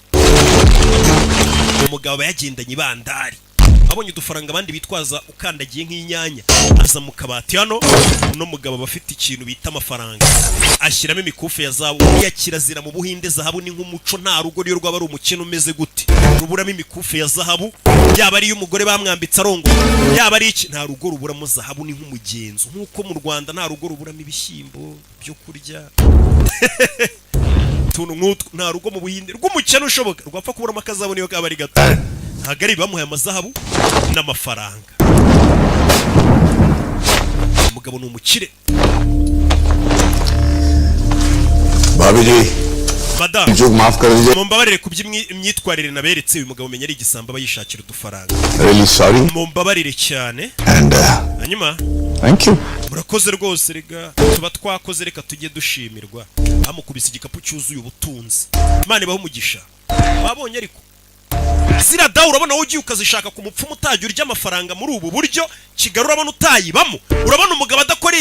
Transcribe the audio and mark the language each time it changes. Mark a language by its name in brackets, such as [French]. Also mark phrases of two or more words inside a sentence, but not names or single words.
[Kinyarwanda] umugabo yagendanye bandari abonye udufaranga abandi bitwaza ukandagiye nk'inyanya aza mu kabati hano uno mugabo bafite ikintu bita amafaranga ashyiramo imikufe ya zahabu ya kirazira mu Buhinde zahabu ni nk'umuco nta rugo ryo rwaba ari umukino umeze gute ruburamo imikufe ya zahabu yaba ari umugore bamwambitse arongo yaba ari iki nta rugo ruburamo zahabu ni nk'umugenzo nk'uko mu Rwanda nta rugo ruburamo ibishyimbo byo kurya tuntu nk'utwo nta rugo mu Buhinde rw'umukino ushoboka rwapfa kuburamo akazabona iyo kaba ari gato ntabwo ari bamuhaye amazahabu n'amafaranga umugabo ni umukire [Hindi] भाभी जी [Kinyarwanda] madame [Hindi] जो माफ कर दीजिए [Kinyarwanda] mumbabarire ku by'imyitwarire naberetse uyu mugabo menya ari igisambo aba yishakira udufaranga [English] really sorry [Kinyarwanda] mumbabarire cyane [English] and [Kinyarwanda] hanyuma [English] thank you [Kinyarwanda] murakoze rwose rega tuba twakoze reka tujye dushimirwa amukubise igikapu cyuzuye ubutunzi Imana ibaho umugisha babonye ariko zira dawu urabona wowe ugiye ukazishaka ku mupfumu utajya urya amafaranga muri ubu buryo Kigali urabona utayibamo urabona umugabo adakoreye